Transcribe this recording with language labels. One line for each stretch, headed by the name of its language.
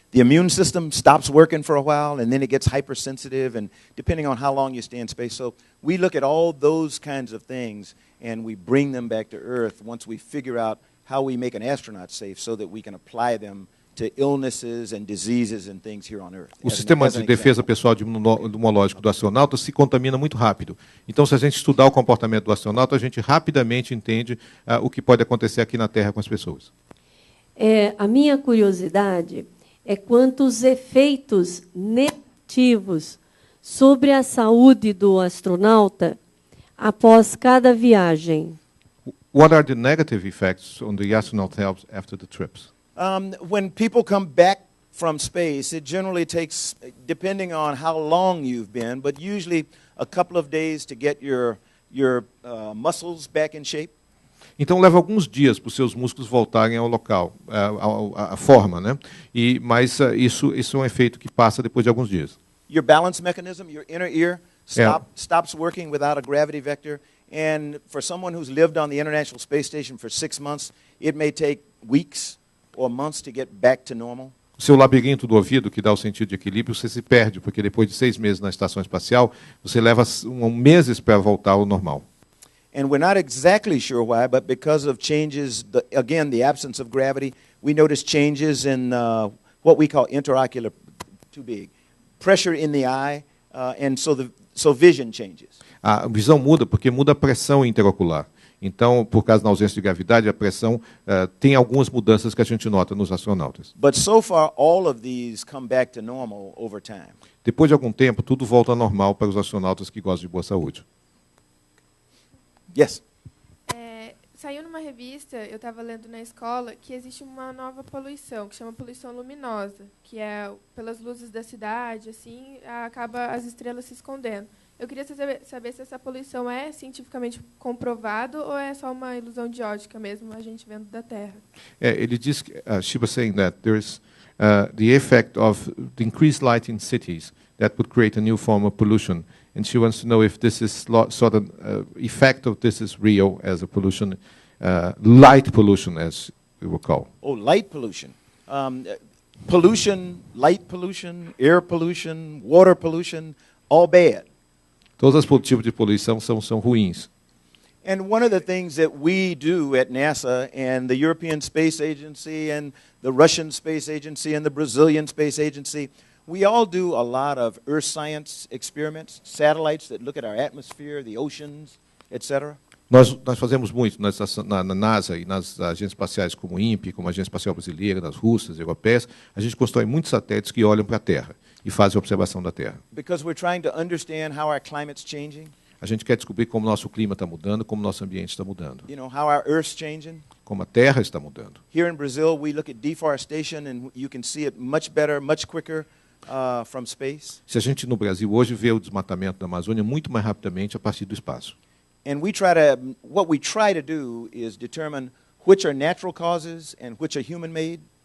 English: The immune system stops working for a while, and then it gets hypersensitive, and depending on how long you stay in space. So we look at all those kinds of things, and we bring them back to Earth once we figure out how we make an astronaut safe so that we can apply them to illnesses and diseases and things here on Earth.
Portuguese: O sistema de defesa pessoal imunológico do astronauta se contamina muito rápido. Então, se a gente estudar o comportamento do astronauta, a gente rapidamente entende o que pode acontecer aqui na Terra com as pessoas. A minha curiosidade é quanto os efeitos negativos sobre a saúde do astronauta após cada viagem.
English: What are the negative effects on the astronaut health after the trips? When people come back from space, it generally takes, depending on how long you've been, but usually a couple of days to get your muscles back in shape.
Portuguese: Então leva alguns dias para os seus músculos voltarem ao local, à forma, né? Mas isso é um efeito que passa depois de alguns dias.
English: Your balance mechanism, your inner ear, stops working without a gravity vector. And for someone who's lived on the International Space Station for 6 months, it may take weeks or months to get back to normal.
Portuguese: O seu labirinto do ouvido, que dá o sentido de equilíbrio, você se perde, porque depois de 6 meses na estação espacial, você leva meses para voltar ao normal.
English: And we're not exactly sure why, but because of changes, again, the absence of gravity, we notice changes in what we call interocular, too big, pressure in the eye, and so vision changes.
Portuguese: A visão muda porque muda a pressão interocular. Então, por causa da ausência de gravidade, a pressão tem algumas mudanças que a gente nota nos astronautas.
English: But so far, all of these come back to normal over time.
Portuguese: Depois de algum tempo, tudo volta ao normal para os astronautas que gostam de boa saúde.
English: Yes.
Portuguese: Saiu numa revista, eu estava lendo na escola, que existe uma nova poluição, que chama poluição luminosa, que é pelas luzes da cidade, assim, acaba as estrelas se escondendo. Eu queria saber se essa poluição é cientificamente comprovado ou é só uma ilusão de ótica mesmo, a gente vendo da Terra. Ele diz que
English: she was saying that there's the effect of the increased light in cities that would create a new form of pollution, and she wants to know if this is sort of effect of this is real as a pollution, light pollution as we will call. Oh, light pollution. Pollution, light pollution, air pollution, water pollution, all bad.
Portuguese: Todos os tipos de poluição são ruins.
English: And one of the things that we do at NASA and the European Space Agency and the Russian Space Agency and the Brazilian Space Agency, we all do a lot of earth science experiments, satellites that look at our atmosphere, the oceans, etc.
Portuguese: Nós fazemos muito na NASA e nas agências espaciais como o INPE, como a Agência Espacial Brasileira, nas russas, europeias. A gente constrói muitos satélites que olham para a Terra e fazem observação da Terra.
English: Because we're trying to understand how our climate's changing.
Portuguese: A gente quer descobrir como o nosso clima está mudando, como o nosso ambiente está mudando.
English: You know, how our Earth's changing.
Portuguese: Como a Terra está mudando.
English: Here in Brazil, we look at deforestation and you can see it much better, much quicker from space.
Portuguese: Se a gente no Brasil hoje vê o desmatamento da Amazônia muito mais rapidamente a partir do espaço.
English: And what we try to do is determine which are natural causes and which are human-made.